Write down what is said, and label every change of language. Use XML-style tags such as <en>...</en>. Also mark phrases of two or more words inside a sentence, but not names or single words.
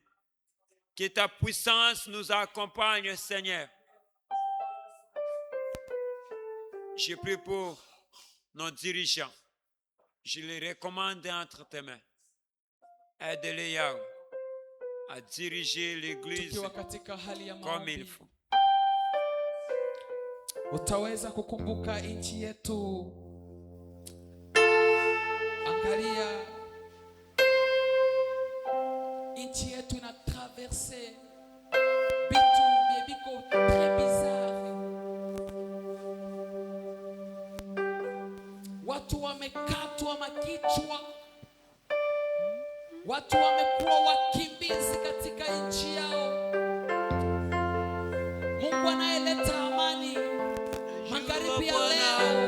<fr>Que ta puissance nous accompagne, Seigneur. Je prie pour nos dirigeants. Je les recommande entre tes mains. Aide-les, Yahweh, à diriger l'église</fr> <sw>Tukiwa katika hali ya</sw> <fr>comme il</fr> <sw>maombi,</sw> <fr>faut.</fr> <sw>utaweza kukumbuka nchi yetu. Angalia, nchi yetu ina traverse bitu biko</sw> <fr>très bizarre.</fr> <sw>Watu wamekatwa makichwa, watu wamekuwa wakimbizi katika nchi yao. Mungu anayeleta amani magharibi ya leo,</sw>